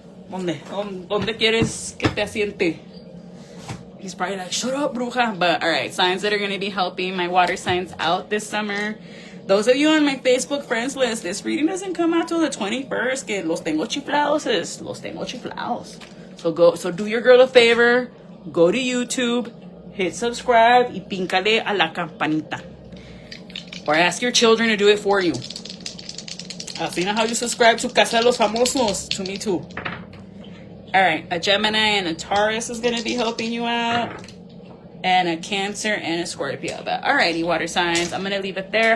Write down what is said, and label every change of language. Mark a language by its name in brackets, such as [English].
[Spanish] ¿Dónde quieres que te asiente? [English] He's probably like, shut up, bruja. But all right, signs that are going to be helping my water signs out this summer. Those of you on my Facebook friends list, this reading doesn't come out till the 21st. [Spanish] Que los tengo chiflados, los tengo chiflados. [English] So do your girl a favor. Go to YouTube hit subscribe [Spanish] y píncale a la campanita. [English] Or ask your children to do it for you. I've seen how you subscribe to Casa de los Famosos. To me too. Alright, a Gemini and a Taurus is going to be helping you out. And a Cancer and a Scorpio. But alrighty, water signs. I'm going to leave it there.